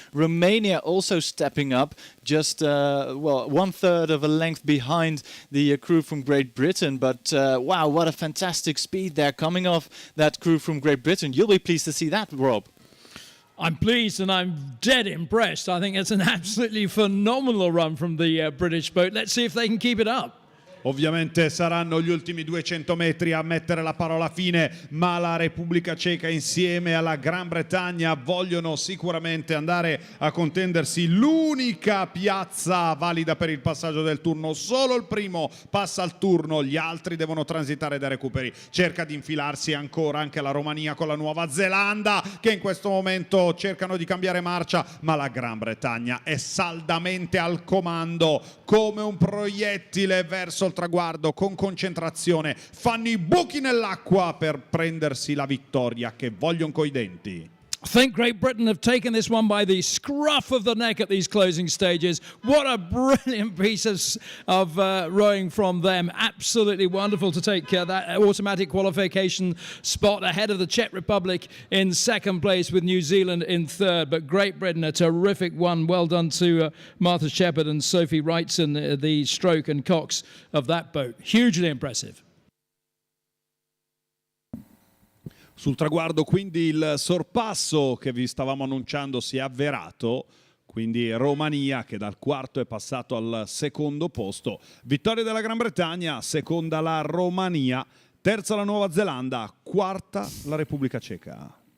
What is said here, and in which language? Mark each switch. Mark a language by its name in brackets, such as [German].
[English] Romania also stepping up, just 1/3 of a length behind the crew from Great Britain. But wow, what a fantastic speed there coming off that crew from Great Britain. You'll be pleased to see that, Rob. I'm pleased and I'm dead impressed. I think it's an absolutely phenomenal run from the British boat. Let's see if they can keep it up. [Italian] Ovviamente saranno gli ultimi 200 metri a mettere la parola fine, ma la Repubblica Ceca insieme alla Gran Bretagna vogliono sicuramente andare a contendersi l'unica piazza valida per il passaggio del turno. Solo il primo passa al turno, gli altri devono transitare dai recuperi. Cerca di infilarsi ancora anche la Romania con la Nuova Zelanda, che in questo momento cercano di cambiare marcia, ma la Gran Bretagna è saldamente al comando, come un proiettile verso il traguardo, con concentrazione, fanno i buchi nell'acqua per prendersi la vittoria che vogliono coi denti. [English] I think Great Britain have taken this one by the scruff of the neck at these closing stages. What a brilliant piece of rowing from them. Absolutely wonderful to take that automatic qualification spot ahead of the Czech Republic in second place, with New Zealand in third. But Great Britain, a terrific one. Well done to Martha Shepherd and Sophie Wrightson, the stroke and cox of that boat. Hugely impressive. [Italian] Sul traguardo quindi il sorpasso che vi stavamo annunciando si è avverato, quindi Romania che dal quarto è passato al secondo posto. Vittoria della Gran Bretagna, seconda la Romania, terza la Nuova Zelanda, quarta la Repubblica Ceca.